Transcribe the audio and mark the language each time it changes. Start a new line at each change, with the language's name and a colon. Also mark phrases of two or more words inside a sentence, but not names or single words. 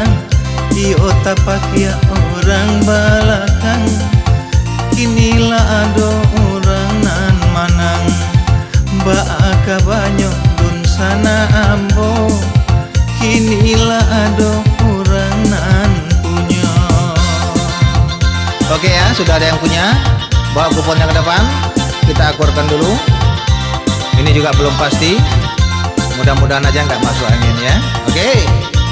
Minangkabau: Iyo tapak ya orang balakang, kinilah ado orang nan manang. Baka banyak dun sana ambo, kinilah ado orang nan punya.
Indonesian: Oke ya, sudah ada yang punya. Bawa kuponnya ke depan. Kita akurkan dulu. Ini juga belum pasti. Mudah-mudahan aja nggak masuk angin ya. Oke.